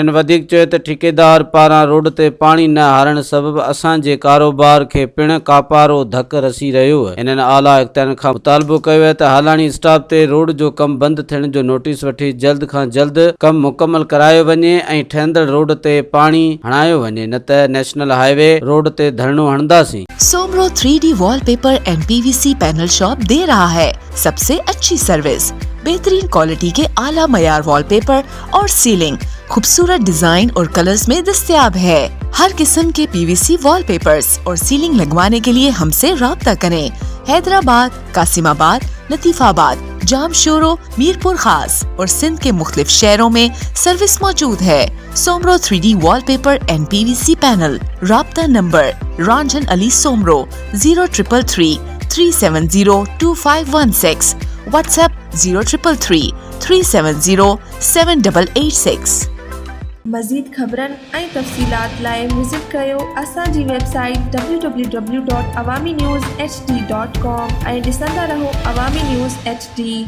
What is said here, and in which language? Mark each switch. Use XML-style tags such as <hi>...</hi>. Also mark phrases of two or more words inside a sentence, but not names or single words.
<sd>हिननि वधीक चयो त ठेकेदार पारां रोड ते पाणी न हारण सबबि असांजे कारोबार खे पिणु कापारो धकु रसी रहियो आहे। हिननि आला इख्तियारनि खां मुतालबो कयो आहे त हालाणी स्टॉप ते रोड जो कमु बंदि थियण जो नोटिस वठी जल्द खां जल्द कमु मुकमल करायो वञे ऐं ठहंदड़ रोड ते पाणी हणायो वञे, न त नेशनल हाईवे रोड ते धरणो हणंदासीं।</sd> <hi>सोमरो 3D वॉलपेपर एंड PVC पैनल शॉप दे रहा है सबसे अच्छी सर्विस, बेहतरीन क्वालिटी के आला मयार वॉलपेपर और सीलिंग खूबसूरत डिजाइन और कलर्स में दस्तयाब है। हर किस्म के PVC वॉलपेपर्स और सीलिंग लगवाने के लिए हमसे राब्ता करें। हैदराबाद, कासिमाबाद, लतीफाबाद, जामशोरो, मीरपुर खास और सिंध के मुख्तलिफ शहरों में सर्विस मौजूद है। सोमरो 3D वॉलपेपर एंड PVC पैनल। राब्ता नंबर रंजन अली सोमरो 0333 370 2516, व्हाट्सएप 0333 370 7886।</hi> <sd>मज़ीद ख़बरनि ऐं तफ़सीलात लाइ विज़िट कयो असांजी वेबसाइट www.awamiNewsHD.com ऐं ॾिसंदा रहो अवामी न्यूज़ HD।</sd>